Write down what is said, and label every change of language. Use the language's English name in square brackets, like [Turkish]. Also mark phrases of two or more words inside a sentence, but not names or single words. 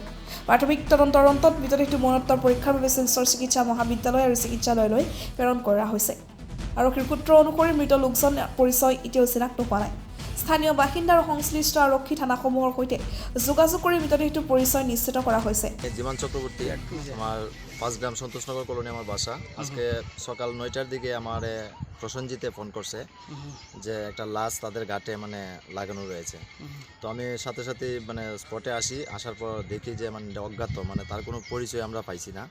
[Assamese] প্ৰাথমিক তদন্তৰ অন্তত মৃতদেহটো মৰণোত্তৰ পৰীক্ষাৰ বাবে শিলচৰ চিকিৎসা মহাবিদ্যালয় আৰু চিকিৎসালয়লৈ প্ৰেৰণ কৰা হৈছে। আৰক্ষীৰ সূত্ৰ অনুসৰি মৃত লোকজনৰ পৰিচয় এতিয়াও চিনাক্ত হোৱা নাই। স্থানীয় বাসিন্দা আৰু সংশ্লিষ্ট আৰক্ষী থানাসমূহৰ সৈতে যোগাযোগ কৰি মৃতদেহটোৰ পৰিচয় নিশ্চিত কৰা হৈছে। [Bangla] জীবন চক্রবর্তী আমার 5 গ্রাম সন্তোষনগর কলোনি আমার বাসা। আজকে সকাল 9টার দিকে আমার প্রসঞ্জিতে ফোন করছে যে একটা লাশ তাদের ঘাটে মানে লাগানো রয়েছে। তো আমি সাথে সাথে মানে স্পটে আসি, আসার পর দেখি যে মানে অজ্ঞাত, মানে তার কোনো পরিচয় আমরা পাইছি না।